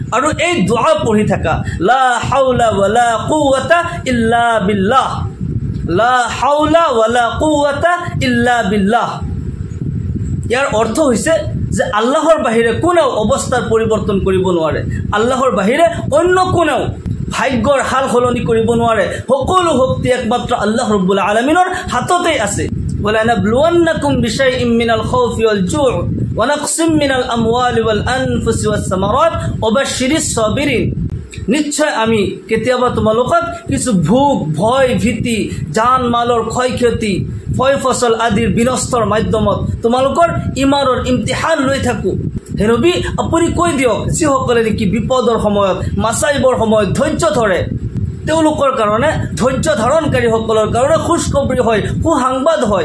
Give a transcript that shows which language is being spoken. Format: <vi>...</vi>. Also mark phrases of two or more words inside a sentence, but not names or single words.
<as>আৰু এই দোয়া পঢ়ি থাকা,</as> <ar>لا حول ولا قوة إلا بالله، لا حول ولا قوة إلا بالله.</ar> <as>ইয়াৰ অৰ্থ হৈছে যে আল্লাহৰ বাহিৰে কোনেও অৱস্থাৰ পৰিৱৰ্তন কৰিব নোৱাৰে, আল্লাহৰ বাহিৰে অন্য কোনেও ভাগ্যৰ হাল সলনি কৰিব নোৱাৰে। সকলো শক্তি একমাত্ৰ আল্লাহ ৰাব্বুল আলামিনৰ হাততেই আছে।</as> <ar>وَلَنَبْلُوَنَّكُمْ بِشَيْءٍ مِّنَ الْخَوْفِ وَالْجُوعِ وَنَقْصٍ مِّنَ الْأَمْوَالِ وَالْأَنفُسِ وَالثَّمَرَاتِ وَبَشِّرِ الصَّابِرِينَ।</ar> <as>নিশ্চয় আমি কেতিয়াবা তোমালোকক কিছু ভোগ, ভয়, ভীতি, জান মালৰ ক্ষয়ক্ষতি, ফয় ফচল আদিৰ বিনষ্টৰ মাধ্যমত তোমালোকৰ ইমানৰ ইমতিহান লৈ থাকোঁ। হে নবী, আপুনি কৈ দিয়ক, যিসকলে নেকি বিপদৰ সময়ত, মাচাইবৰ সময়ত ধৈৰ্য ধৰে, তেওঁলোকৰ কাৰণে, ধৈৰ্য ধাৰণকাৰীসকলৰ কাৰণে খুচখবৰি হয়, সুসংবাদ হয়।</as>